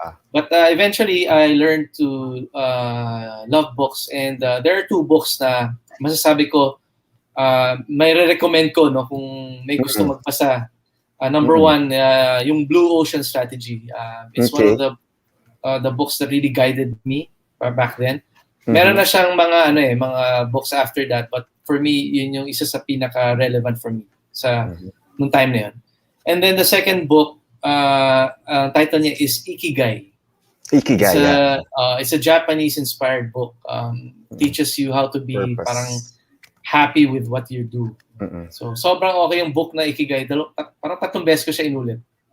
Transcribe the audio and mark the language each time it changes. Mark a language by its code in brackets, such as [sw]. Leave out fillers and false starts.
[en] But eventually, I learned to love books, and there are 2 books [tl] na masasabi ko may re-recommend ko kung may gusto magbasa. [en] Number 1, yung Blue Ocean Strategy. It's one of the books that really guided me back then. [tl] Meron na siyang mga books after that, [en] but for me, [tl] yun yung isa sa pinaka-relevant for me sa nung time na yun. [en] And then the second book, title niya is Ikigai. Ikigai, it's a Japanese-inspired book. Teaches you how to be parang happy with what you do. [tl] So sobrang okay yung book na Ikigai. Parang 3 beses ko siya inulit.